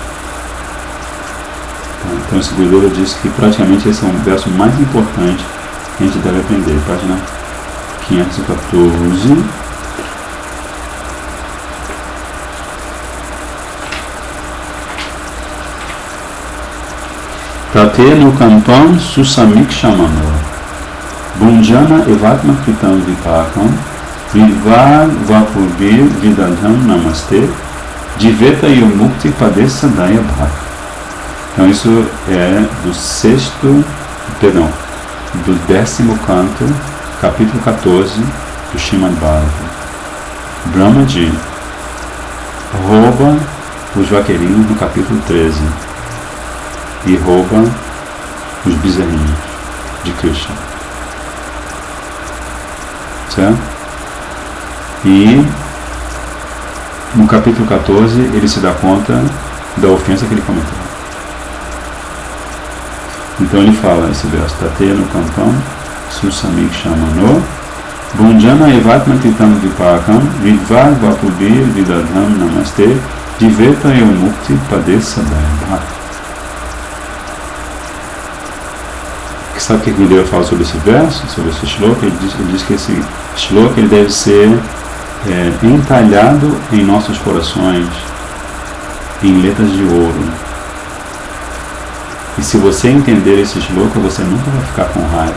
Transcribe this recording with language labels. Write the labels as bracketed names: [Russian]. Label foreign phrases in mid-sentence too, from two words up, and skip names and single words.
[Portuguese] Então esse Gurudeva diz que praticamente esse é um verso mais importante que a gente deve aprender. [Sanskrit] Página 514. Tateya no Kampam Susamik Shamanô. Bunjana evatma kritam vipakam vivar vapurbir vidadham namaste diveta yomukti padesa daya bhak. [Portuguese] Então isso é do 10º canto, capítulo 14 do Srimad Bhagavatam. Brahmaji rouba os vaqueirinhos no capítulo 13 e rouba os bezerrinhos de Krishna. Certo? E no capítulo 14 ele se dá conta da ofensa que ele cometeu. Então ele fala esse verso, [Sanskrit] Tateya no Kampam Susamik Shamanô Bunjana evatma kritam vipakam vidvar vapubir vidadham namaste diveta yomukti padesa daya. [Portuguese] Sabe o que Gurudeva fala sobre esse verso, sobre esse shloka? Ele diz que esse shloka ele deve ser entalhado em nossos corações em letras de ouro. E se você entender esse shloka, você nunca vai ficar com raiva.